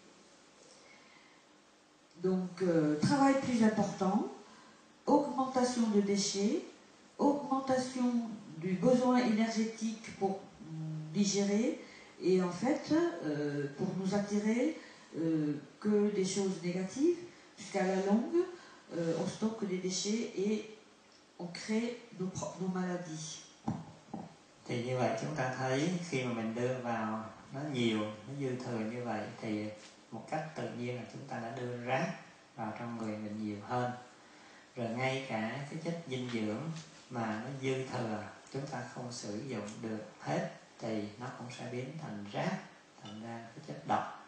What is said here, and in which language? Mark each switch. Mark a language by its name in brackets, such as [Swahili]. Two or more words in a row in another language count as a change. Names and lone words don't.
[French] Donc, travail plus important, augmentation de déchets, augmentation du besoin énergétique pour digérer, et en fait, pour nous attirer que des choses négatives, puisqu'à la longue, on stocke des déchets et on crée nos maladies. [Vietnamese] Thì như vậy chúng ta thấy khi mà mình đưa vào nó nhiều, nó dư thừa như vậy thì một cách tự nhiên là chúng ta đã đưa rác vào trong người mình nhiều hơn. Rồi ngay cả cái chất dinh dưỡng mà nó dư thừa chúng ta không sử dụng được hết thì nó cũng sẽ biến thành rác, thành ra cái chất độc.